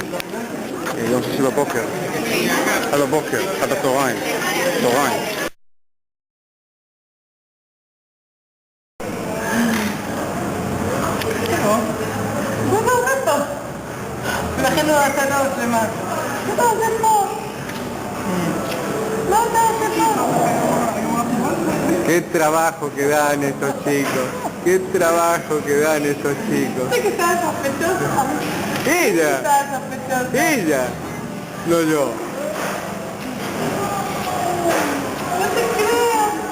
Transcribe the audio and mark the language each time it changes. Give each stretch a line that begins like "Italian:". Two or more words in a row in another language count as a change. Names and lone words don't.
Hebrew: יום שישי בבוקר, עד הבוקר, עד הצהריים, צהריים. ולכן לא עשה לו שלמה. זה פה. לא, זה פה.
Spanish: Qué trabajo que dan estos chicos. Qué trabajo que dan estos chicos. ¿Usted que estaba sospechoso? Ella. Estaba sospechoso. Ella. No yo. No te creas.